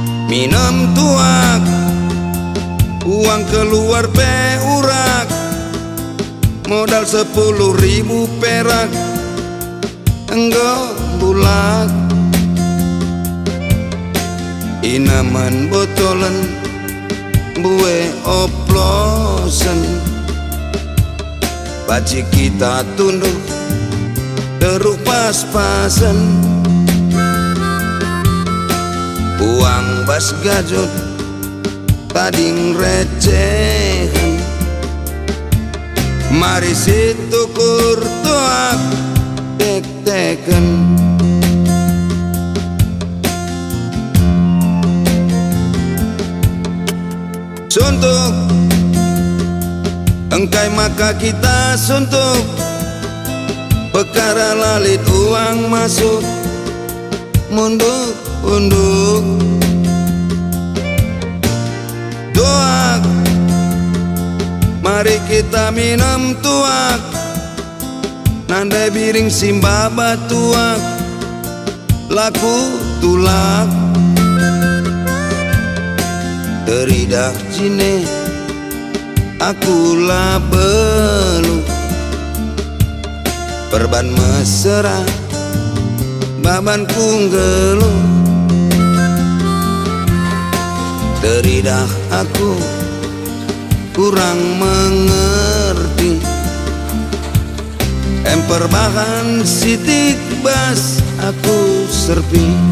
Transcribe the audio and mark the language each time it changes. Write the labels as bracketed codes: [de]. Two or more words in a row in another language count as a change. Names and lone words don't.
[id] minum tuak, uang keluar [btx] pe urak, [id] modal 10.000 perak, [btx] enggo bulak. Inaman botolan, buwe oplosan, baci kita tunduk teruk pas-pasan. Uang bas gajut tading recehan, mari situkur tuak tek-teken. Suntuk engkai maka kita suntuk, perkara lalit [id] uang masuk, [btx] munduk unduk. [id] Tuak, mari kita minum tuak, [btx] nandai biring simbaba tuak, laku tulak. Teridak cine aku lah belu, perban mesra baban kunggelu. Teridak aku [id] kurang mengerti, [btx] emper bahan sitik bas aku serpi.